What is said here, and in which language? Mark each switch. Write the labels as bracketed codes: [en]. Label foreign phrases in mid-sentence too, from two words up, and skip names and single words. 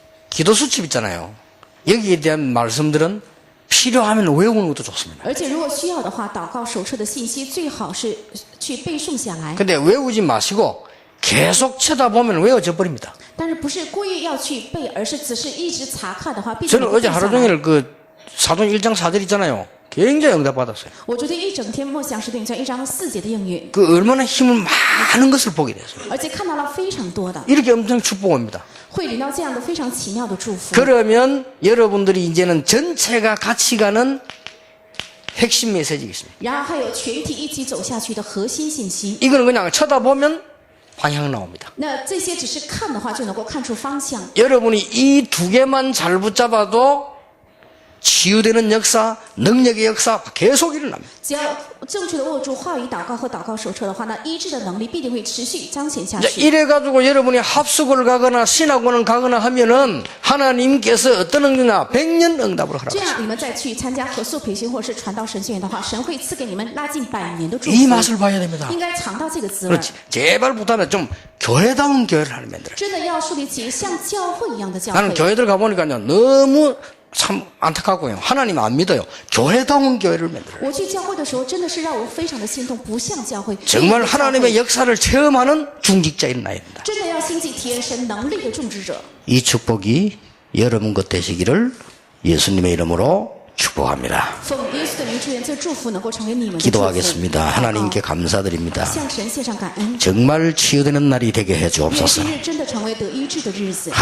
[ko] 기도 수첩 있잖아요. 여기에 대한 말씀들은 필요하면 외우는 것도 좋습니다. [zh] 而且如果需要的话，祷告手册的信息最好是去背诵下来。 [ko] 근데 외우지 마시고 계속 쳐다보면 외워져 버립니다. [zh] 但是不是故意要去背，而是只是一直查看的话，必须 [ko] 저는 어제 하루 종일 그 사도행 1장 4절 있잖아요. 굉장히 응답받았어요. [zh] 我昨天一整天默想使徒行传1章4节的应允， [ko] 그 얼마나 힘을 많은 것을 보게 됐어요. [zh] 而且看到了非常多的， [ko] 이렇게 엄청 축복 옵니다. [zh] 会领到这样的非常奇妙的祝福。 [ko] 그러면 여러분들이 이제는 전체가 같이 가는 핵심 메시지겠습니다. [zh] 然而还有全体一起走下去的核心信息。 [ko] 이건 그냥 쳐다보면 방향 나옵니다. [zh] 那这些只是看的话，就能够看出方向。 [ko] 여러분이 이 두 개만 잘 붙잡아도 치유되는 역사, 능력의 역사 계속 일어납니다. [zh] 只要正确的握住话语祷告和祷告手册的话，那医治的能力必定会持续彰显下 [ko] 이제 [zh] 去。 [ko] 이래가지고 여러분이 합숙을 가거나 신학원을 가거나 하면은 하나님께서 어떤 응답이냐 100년 응답을 [zh] 这 [ko] 하라고. [zh] 样，你们再去参加合宿培训或者是传道神学院的话，神会赐给你们拉近100年的祝 [ko] 이 [zh] 福。 [ko] 맛을 봐야 됩니다. [zh] 应该尝到这个滋味。 [ko] 그렇지. 제발 부탁하면 좀 교회다운 교회를 하는 만들어. [zh] 真的要树立起像教会一样的教 [ko] 나는 [zh] 会。 [ko] 교회들 가보니까요 너무 참 안타깝고요. 하나님 안 믿어요. 교회다운 교회를 만들어요. [zh] 我去教会的时候，真的是让我非常的心动，不像教会。 [ko] 정말 하나님의 역사를 체험하는 중직자인 나입니다. [zh] 真的要兴起体验神能力的种植者。 [ko] 이 축복이 여러분 것 되시기를 예수님의 이름으로 축복합니다. [zh] 奉耶稣的名祝愿这祝福能够成为你们的祝福。 [ko] 기도하겠습니다. 하나님께 감사드립니다. [zh] 向神献上感恩。 [ko] 정말 치유되는 날이 되게 해 [zh] 愿 [ko] 주옵소서. [zh] 今日真的成为得医治的日子，